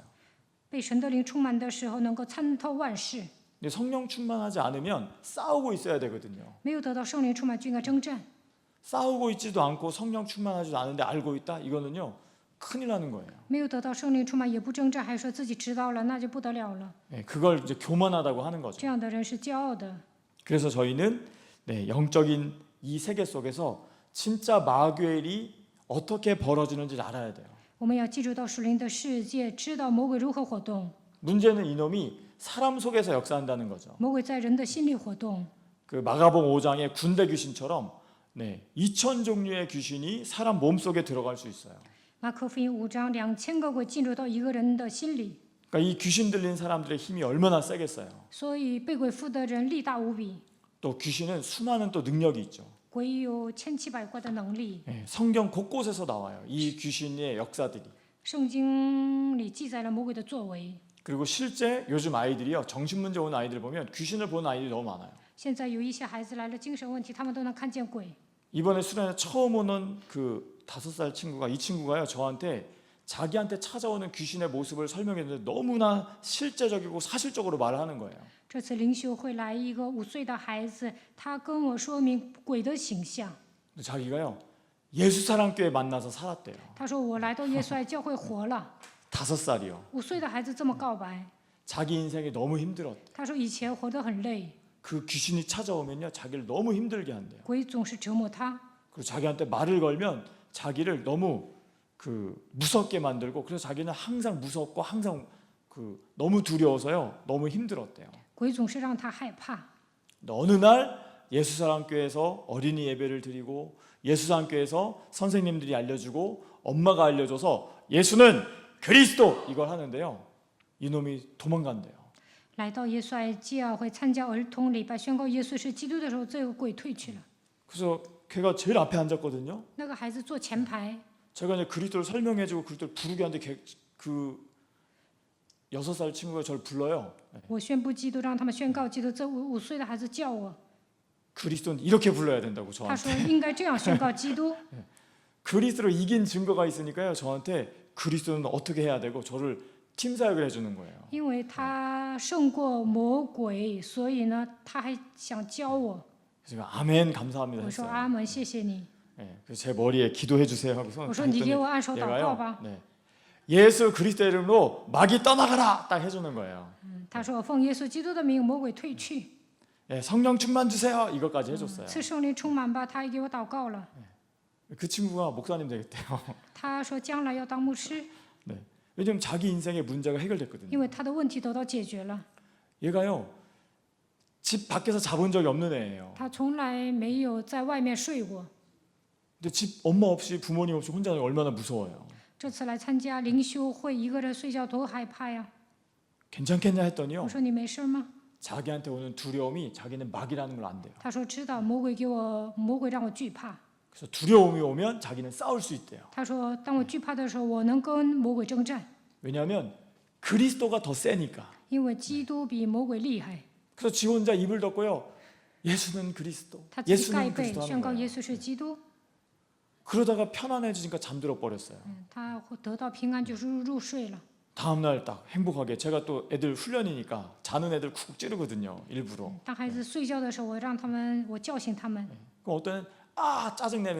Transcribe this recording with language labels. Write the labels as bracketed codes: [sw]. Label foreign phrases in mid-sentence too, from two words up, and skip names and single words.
[zh] 被神的灵充满的时候，能够参透万事。 [ko] 근데 성령 충만하지 않으면 싸우고 있어야 되거든요. [zh] 没有得到圣灵充满，就应该征战。 [ko] 싸우고 있지도 않고 성령 충만하지도 않은데 알고 있다? 이거는요, 큰일 나는 거예요. [zh] 没有得到圣灵充满，也不征战，还说自己知道了，那就不得了了。 [ko] 네, 그걸 이제 교만하다고 하는 거죠. [zh] 这样的人是骄傲的。 [ko] 그래서 저희는 영적인 이 세계 속에서 진짜 마귀의 일이 어떻게 벌어지는지 알아야 돼요. [zh] 我们要记住到属灵的世界，知道魔鬼如何活动。 [ko] 문제는 이놈이 사람 속에서 역사한다는 거죠. [zh] 魔鬼在人的心里活动。 [ko] 그 마가복음 5장의 군대 귀신처럼 2,000 종류의 귀신이 사람 몸 속에 들어갈 수 있어요. [zh] 马可福音5章，2000个鬼进入到一个人的心里， [ko] 그러니까 이 귀신 들린 사람들의 힘이 얼마나 세겠어요. [zh] 所以被鬼附的人力大无比。 [ko] 또 귀신은 수많은 또 능력이 있죠. [zh] 鬼有千奇百怪的能力， [ko] 성경 곳곳에서 나와요. 이 귀신의 역사들이. [zh] 圣经里记载了魔鬼的作为。 [ko] 그리고 실제 요즘 아이들이요, 정신 문제 온 아이들 보면 귀신을 보는 아이들이 너무 많아요. [zh] 现在有一些孩子来了精神问题，他们都能看见鬼。 [ko] 이번에 수련회 처음 오는 그 5살 친구가, 이 친구가요, 저한테 자기한테 찾아오는 귀신의 모습을 설명했는데 너무나 실제적이고 사실적으로 말을 하는 거예요. [zh] 这次灵修会来一个5岁的孩子，他跟我说明鬼的形象。 [ko] 근데 자기가요, 예수사랑교회 만나서 살았대요. [zh] 他说我来到耶稣爱教会活了。 [ko] 5살이요. [zh] 5岁的孩子这么告白， [ko] 자기 인생이 너무 힘들었대. [zh] 他说以前活得很累， [ko] 그 귀신이 찾아오면요, 자기를 너무 힘들게 한대요. [zh] 鬼总是折磨他。 [ko] 그리고 자기한테 말을 걸면 자기를 너무 무섭게 만들고, 그래서 자기는 항상 무섭고 항상 너무 두려워서요, 너무 힘들었대요. [zh] 鬼总是让他害怕。 [ko] 근데 어느 날 예수사랑교회에서 어린이 예배를 드리고 예수사랑교회에서 선생님들이 알려주고 엄마가 알려줘서 예수는 그리스도 이걸 하는데요, 이놈이 도망간대요. [zh] 来到耶稣爱教会参加儿童礼拜，宣告耶稣是基督的时候，这个鬼退去了。 [ko] 그래서 걔가 제일 앞에 앉았거든요. [zh] 那个孩子坐前排， [ko] 제가 이제 그리스도를 설명해주고 그리스도를 부르게 하는데 그 6살 친구가 저를 불러요. [zh] 我宣布基督，让他们宣告基督。这5岁的孩子叫我， [ko] 그리스도는 이렇게 불러야 된다고 [zh] 他 [ko] 저한테. [zh] 说应该这样宣告基督。 [ko] 그리스도로 이긴 증거가 있으니까요, 저한테 그리스도는 어떻게 해야 되고 저를 팀사역을 해주는 거예요. [zh] 因为他胜过魔鬼，所以呢，他还想教我。 [ko] 그래서 제가 아멘 감사합니다 [zh] 我说 [ko] 했어요. [zh] 阿门，谢谢你。 [ko] 그래서 제 머리에 기도해 주세요 하고 손을 [zh] 我说你给我 [ko] 했더니 [zh] 按手祷告 [ko] 얘가요, [zh] 吧。 [ko] 예수 그리스도 이름으로 마귀 떠나가라 딱 해주는 거예요. [zh] 他说奉耶稣基督的名，魔鬼退去。 [ko] 성령 충만 주세요 이것까지 해줬어요. [zh] 赐圣灵充满吧，他也给我祷告了。 [ko] 그 친구가 목사님 되겠대요. [zh] 他说将来要当牧师， [ko] 왜냐면 자기 인생의 문제가 해결됐거든요. [zh] 因为他的问题得到解决了。 [ko] 얘가요, 집 밖에서 자본 적이 없는 애예요. [zh] 他从来没有在外面睡过。 [ko] 근데 집 엄마 없이 부모님 없이 혼자 얼마나 무서워요. [zh] 这次来参加灵修会，一个人睡觉多害怕呀！ [ko] 괜찮겠냐 했더니요, [zh] 我说你没事吗？ [ko] 자기한테 오는 두려움이 자기는 마귀라는 걸 안돼요. [zh] 他说知道，魔鬼让我惧怕。 [ko] 그래서 두려움이 오면 자기는 싸울 수 있대요. [zh] 他说当我惧怕的时候，我能跟魔鬼征战， [ko] 왜냐하면 그리스도가 더 세니까. [zh] 因为基督比魔鬼厉害。 [ko] 그래서 지 혼자 입을 덮고요, 예수는 그리스도, [zh] 他自己盖 [ko] 예수는 [zh] 被 [ko] 그리스도 [zh] 宣 [ko] 하는 [zh] 告耶 [ko] 거예요. [zh] 稣是基督， [ko] 그러다가 편안해지니까 잠들어 버렸어요. [zh] 他会得到平安，就是入睡了。 [ko] 다음 날 딱 행복하게, 제가 또 애들 훈련이니까 자는 애들 쿡쿡 찌르거든요, 일부러. [zh] 当孩子睡觉的时候，我叫醒他们。 [ko] 그럼 어떤 아 짜증 내면요, 여기다 깨워서